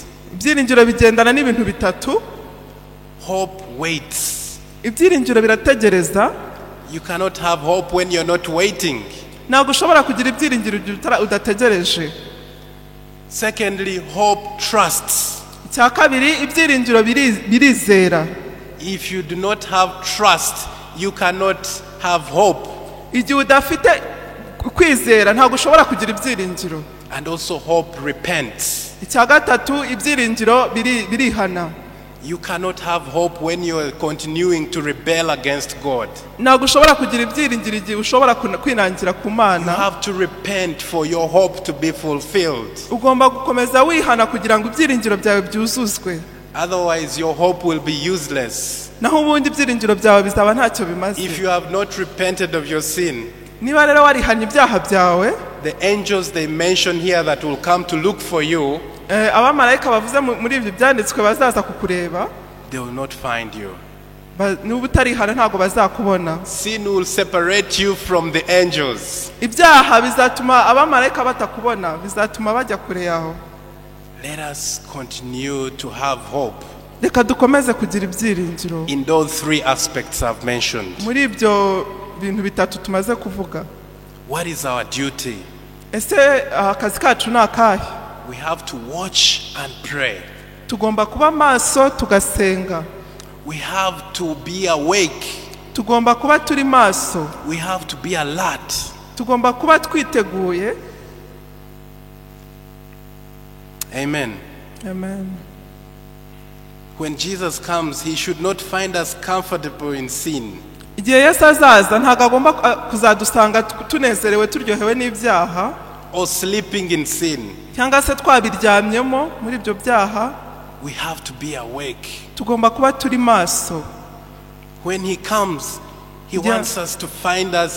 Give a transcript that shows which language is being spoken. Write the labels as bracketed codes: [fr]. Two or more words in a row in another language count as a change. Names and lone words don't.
[rw] Ibyiringiro bigendana n'ibintu bitatu. [en] Hope waits. [rw] Ibyiringiro birategereza. [en] You cannot have hope when you're not waiting. [rw] Ntabwo ushobora kugira ibyiringiro udategereje. [en] Secondly, hope trusts. [rw] Icya kabiri, ibyiringiro birizera. [en] If you do not have trust, you cannot have hope. [rw] Igihe udafite kwizera ntabwo ushobora kugira ibyiringiro. [en] And also hope repents. [rw] Icya gatatu, ibyiringiro birihana. [en] You cannot have hope when you are continuing to rebel against God. [rw] Ntabwo ushobora kugira ibyiringiro igihe ushobora kwinangira ku [en] You [rw] Mana. [en] have to repent for your hope to be fulfilled. [rw] Ugomba gukomeza wihana kugira ngo ibyiringiro byawe byuzuzwe. [en] Otherwise, your hope will be useless. [rw] Naho ubundi ibyiringiro byawe bizaba ntacyo bimaze. [en] If you have not repented of your sin, [rw] Niba rero warihanye ibyaha byawe, [en] the angels they mention here that will come to look for you, [rw] abamarayika bavuze muri ibyo byanditswe bazaza kukureba, [en] they will not find you. [rw] Niba utarihana ntabwo bazakubona. [en] Sin will separate you from the angels. [rw] Ibyaha bizatuma abamarayika batakubona, bizatuma bajya kure yaho. [en] Let us continue to have hope [rw] reka dukomeze kugira ibyiringiro [en] in those three aspects I've mentioned. [rw] muri ibyo bintu bitatu tumaze kuvuga. [en] What is our duty? [rw] Ese akazi kacu ni akahe? [en] We have to watch and pray. [rw] Tugomba kuba maso tugasenga. [en] We have to be awake. [rw] Tugomba kuba turi maso. [en] We have to be alert. [rw] Tugomba kuba twiteguye. Amen. Amen. [en] When Jesus comes, he should not find us comfortable in sin. [rw] Igihe Yesu azaza ntabwo agomba kuzadusanga tunezerewe turyohewe n'ibyaha [en] Or sleeping in sin. [rw] cyangwa se twabiryamyemo muri ibyo byaha. [en] We have to be awake. [rw] Tugomba kuba turi maso. [en] When he comes, he wants us to find us.